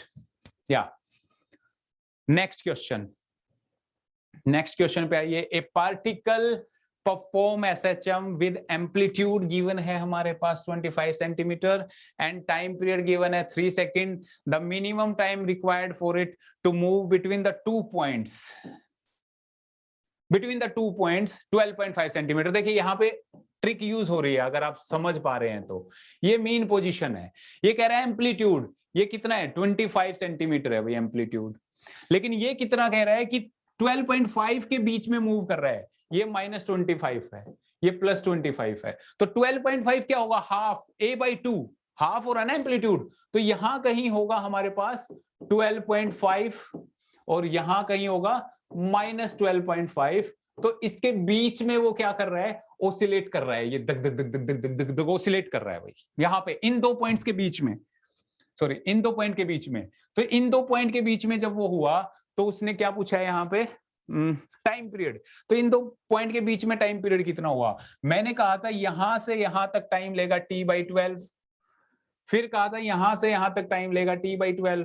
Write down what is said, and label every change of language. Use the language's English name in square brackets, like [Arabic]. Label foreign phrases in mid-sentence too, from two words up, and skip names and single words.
[English] या next question [Hindi] पे आइए, [English] a particle perform SHM with amplitude given [Hindi] है हमारे पास [English] 25 centimeter and time period given है 3 second, the minimum time required for it to move between the 2 points 12.5 centimeter। [Hindi] देखिए यहाँ पे ट्रिक यूज हो रही है, अगर आप समझ पा रहे हैं तो, ये [English] mean position [Hindi] है, ये कह रहा है एम्पलीट्यूड, ये कितना है 25 सेंटीमीटर है भाई एम्पलीट्यूड, लेकिन ये कितना कह रहा है कि 12.5 के बीच में मूव कर रहा है, ये -25 है, ये +25 है, तो 12.5 क्या होगा, हाफ a/2, हाफ हो रहा है ना एम्पलीट्यूड, तो यहां कहीं होगा हमारे पास 12.5 और यहां कहीं होगा -12.5। तो इसके बीच में वो क्या कर रहा है, ओसिलेट कर रहा है, ये दग दग दग दग दग दग दग ओसिलेट कर रहा है भाई, यहाँ पे इन दो पॉइंट्स के बीच में, सॉरी इन दो पॉइंट के बीच में। तो इन दो पॉइंट के बीच में जब वो हुआ तो उसने क्या पूछा है यहाँ पे, [English] time period. [Hindi] तो इन दो पॉइंट के बीच में [English] time period [Hindi] कितना हुआ, मैंने कहा था यहां से यहां तक टाइम लेगा t/12, फिर कहा था यहां से यहां तक टाइम लेगा t/12।